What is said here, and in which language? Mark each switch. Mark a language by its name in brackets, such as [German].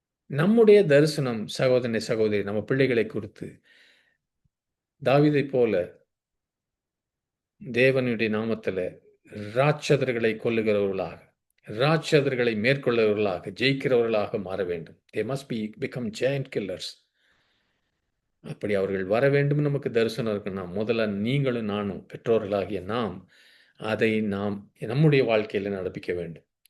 [Tamil] நம்முடைய தரிசனம் சகோதரனை சகோதரி நம்ம பிள்ளைகளை குறித்து தாவீதை போல தேவனுடைய நாமத்தில் ராட்சதர்களை கொல்லுகிறவர்களாக, ராட்சதர்களை மேற்கொள்ளுகிறவர்களாக, ஜெயிக்கிறவர்களாக மாற வேண்டும். [English] They must become giant killers. [Tamil] அப்படி அவர்கள் வர வேண்டும். நமக்கு தரிசனம் இருக்குன்னா முதல்ல நீங்களும் நானும், பெற்றோர்களாகிய நாம் அதை நம்முடைய வாழ்க்கையில் நடப்பிக்க வேண்டும்.